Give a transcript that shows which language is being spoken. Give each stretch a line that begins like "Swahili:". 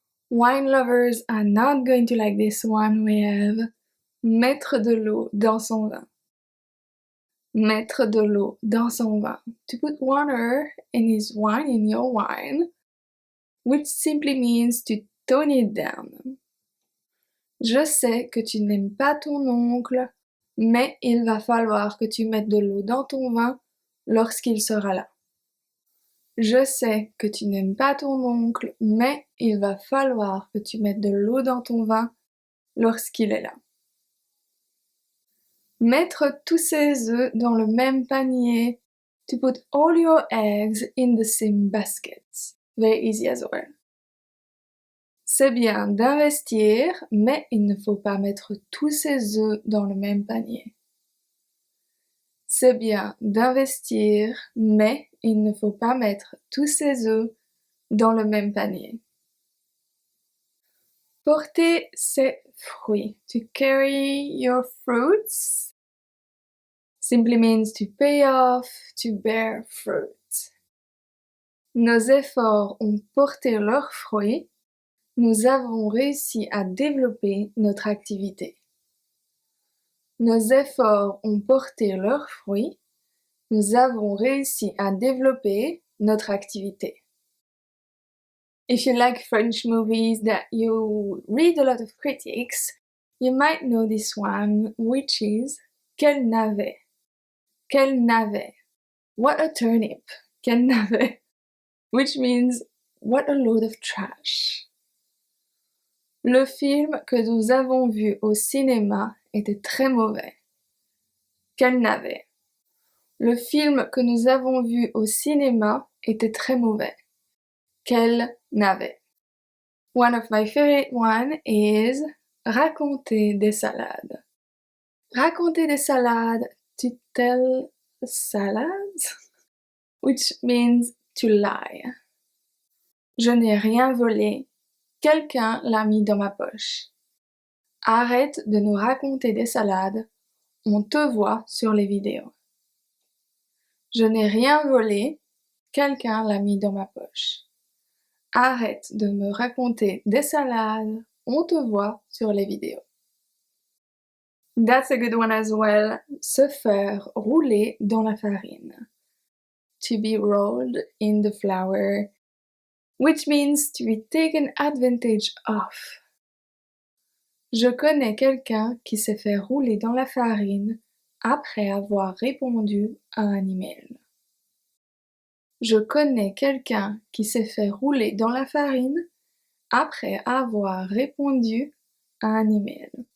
English: Wine lovers are not going to like this one.
French: We have mettre de l'eau dans son vin. Mettre de l'eau dans son vin.
English: To put water in his wine, in your wine, which simply means to tone it down.
French: Je sais que tu n'aimes pas ton oncle, mais il va falloir que tu mettes de l'eau dans ton vin lorsqu'il sera là. Je sais que tu n'aimes pas ton oncle, mais il va falloir que tu mettes de l'eau dans ton vin lorsqu'il est là. Mettre tous ses œufs dans le même panier.
English: To put all your eggs in the same basket. Very easy as well.
French: C'est bien d'investir, mais il ne faut pas mettre tous ses œufs dans le même panier. C'est bien d'investir, mais il ne faut pas mettre tous ses œufs dans le même panier. Porter ses fruits.
English: To carry your fruits simply means to pay off, to bear fruit.
French: Nos efforts ont porté leurs fruits. Nous avons réussi à développer notre activité. Nos efforts ont porté leurs fruits. Nous avons réussi à développer notre activité.
English: If you like French movies that you read a lot of critics, you might know this one, which is quel navet. Quel navet. What a turnip. Quel navet. Which means what a load of trash.
French: Le film que nous avons vu au cinéma était très mauvais. Quel navet. Le film que nous avons vu au cinéma était très mauvais.
English: Quel navet. One of my favorite one is raconter des salades. Raconter des salades, to tell salads, which means to lie.
French: Je n'ai rien volé. Quelqu'un l'a mis dans ma poche. Arrête de nous raconter des salades. On te voit sur les vidéos. Je n'ai rien volé. Quelqu'un l'a mis dans ma poche. Arrête de me raconter des salades. On te voit sur les vidéos. That's a good one as well. Se faire rouler dans la farine.
English: To be rolled in the flour. Which means to be taken advantage of.
French: Je connais quelqu'un qui s'est fait rouler dans la farine après avoir répondu à un email. Je connais quelqu'un qui s'est fait rouler dans la farine après avoir répondu à un email.